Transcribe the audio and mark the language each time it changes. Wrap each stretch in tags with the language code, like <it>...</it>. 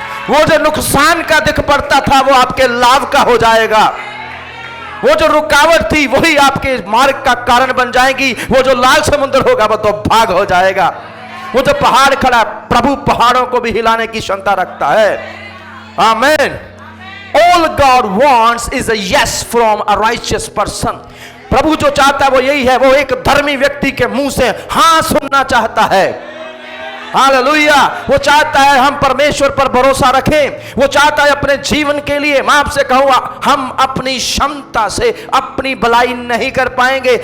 <hi>वो जो नुकसान का दिख पड़ता था वो आपके लाभ का हो जाएगा। वो जो रुकावट थी वही आपके मार्ग का कारण बन जाएगी। वो जो लाल समुद्र होगा वो तो भाग हो जाएगा। वो जो पहाड़ खड़ा, प्रभु पहाड़ों को भी हिलाने की क्षमता रखता है। आमीन।</hi> <en>All God wants is a yes from a righteous person.</en> <hi>प्रभु जो चाहता है वो यही है, वो एक धर्मी व्यक्ति के मुंह से हां सुनना चाहता है। हालेलुया। वो चाहता है हम परमेश्वर पर भरोसा रखें। वो चाहता है अपने जीवन के लिए, मैं आपसे कहूंगा, हम अपनी क्षमता से अपनी भलाई नहीं कर पाएंगे।</hi>